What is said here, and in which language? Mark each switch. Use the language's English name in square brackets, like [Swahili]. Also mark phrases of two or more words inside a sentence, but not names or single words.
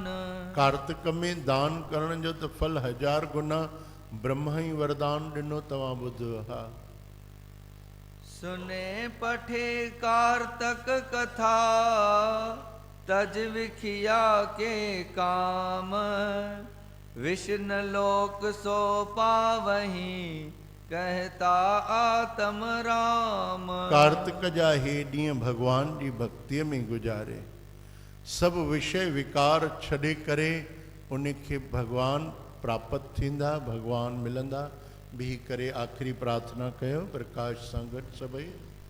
[Sindhi] कार्तिक में दान करण जो त फल 1000 गुना ब्रह्मा ही वरदान ॾिनो। तव्हां ॿुधो? हा, [Hindi] सुने पठे कार्तक कथा तज विखिया के काम। विष्णु लोक सो पावही कहता आत्म राम। [Sindhi] कार्तिक जा हे ॾींहं भगवान जी भक्तीअ में गुजारे, सभु विषय विकार छॾे करे उनखे भगवान प्राप्त थींदा, भगवान मिलंदा। बीह करे आख़िरी प्रार्थना कयो प्रकाश सां गॾु सभई।